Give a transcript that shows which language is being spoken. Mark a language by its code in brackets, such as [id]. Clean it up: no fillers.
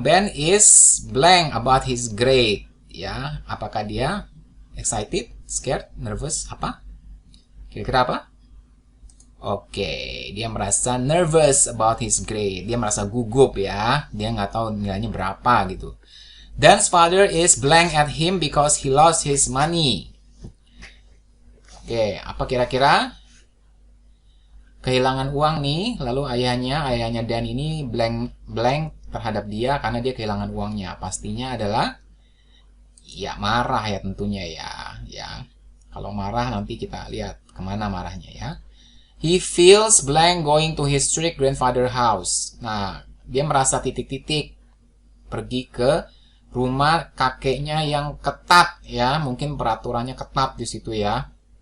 [en] Ben is blank about his grade ya. [id] Apakah dia [en] excited, scared, nervous, [id] apa? Kira-kira apa? Oke, dia merasa [en] nervous about his grade. [id] Dia merasa gugup ya. Dia nggak tahu nilainya berapa gitu. [en] Dan's father is blank at him because he lost his money. [id] Oke, apa kira-kira? Kehilangan uang nih, lalu ayahnya Dan ini blank terhadap dia karena dia kehilangan uangnya. Pastinya adalah ya marah ya tentunya ya. Kalau marah nanti kita lihat kemana marahnya ya. [en] He feels blank going to his strict grandfather house. [id] Nah, dia merasa titik-titik pergi ke rumah kakeknya yang ketat ya. Mungkin peraturannya ketat di situ ya.